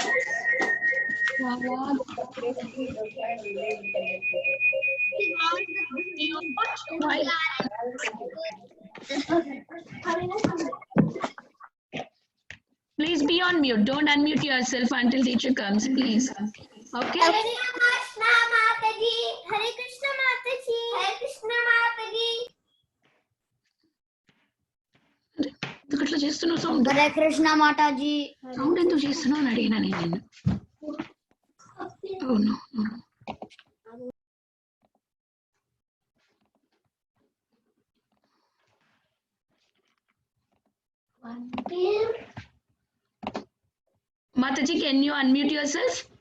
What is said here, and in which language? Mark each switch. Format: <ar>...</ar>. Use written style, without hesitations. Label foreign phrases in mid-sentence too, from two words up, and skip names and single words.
<en>Why? Please be on mute. Don't unmute yourself until teacher comes, please. Okay?</en> <sa>हरे कृष्ण</sa> <en>Mataji.</en> <sa>हरे कृष्ण</sa> <en>Mataji.</en> <sa>हरे कृष्ण</sa> <en>Mataji.</en> <te>ఇట్లా చేస్తున్నావు సౌండ్</te> <sa>हरे कृष्ण</sa> <en>Mataji.</en> <te>సౌండ్ ఎందుకు చేస్తున్నావు అని అడిగినా నేను నిన్ను.</te> <en>Oh, no, no. Mataji, can you unmute yourself?</en>